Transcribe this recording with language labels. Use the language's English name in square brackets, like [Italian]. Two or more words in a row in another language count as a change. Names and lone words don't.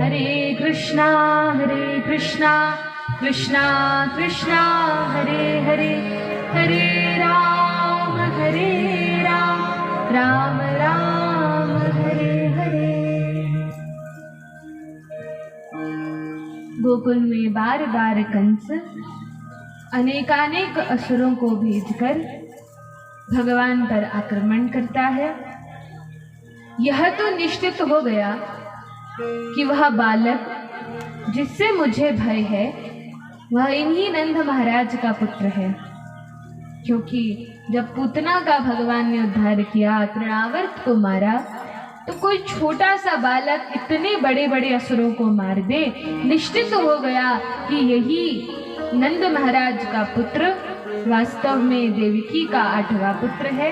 [Hindi] हरे कृष्णा कृष्णा कृष्णा हरे हरे, हरे राम राम राम हरे हरे। गोकुल में बार बार कंस अनेकानेक असुरों को भेजकर भगवान पर आक्रमण करता है। यह तो निश्चित हो गया कि वह बालक जिससे मुझे भय है वह इन्हीं नंद महाराज का पुत्र है, क्योंकि जब पूतना का भगवान ने उद्धार किया, तृणावर्त को मारा, तो कोई छोटा सा बालक इतने बड़े बड़े असुरों को मार दे, निश्चित हो गया कि यही नंद महाराज का पुत्र वास्तव में देवकी का 8वां पुत्र है।